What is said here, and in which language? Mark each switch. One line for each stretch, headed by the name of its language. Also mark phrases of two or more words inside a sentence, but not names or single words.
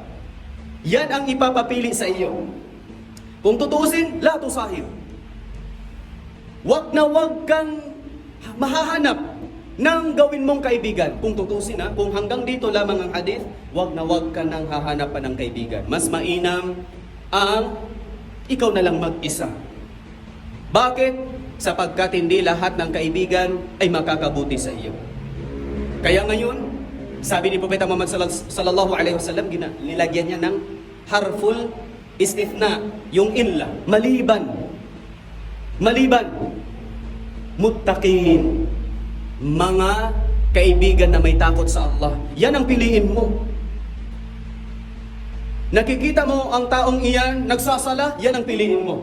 Filipino: Yan ang ipapapili sa iyo. Kung tutuusin,
Arabic: لا تصاحب.
Filipino: Wag na wag kang mahahanap ng gawin mong kaibigan. Kung tutuusin kung hanggang dito lamang ang hadith, wag na wag ka nang hahanapan ng kaibigan. Mas mainam ang ikaw na lang mag-isa. Bakit? Sapagkat hindi lahat ng kaibigan ay makakabuti sa iyo. Kaya ngayon, sabi ni Propeta Muhammad
Arabic: صلى الله عليه وسلم,
Filipino: nilagyan niya ng
Arabic: حرف الاستثناء,
Filipino: yung illa, maliban. Maliban. Muttaqin, mga kaibigan na may takot sa Allah. Yan ang piliin mo. Nakikita mo ang taong iyan nagsasala, yan ang piliin mo.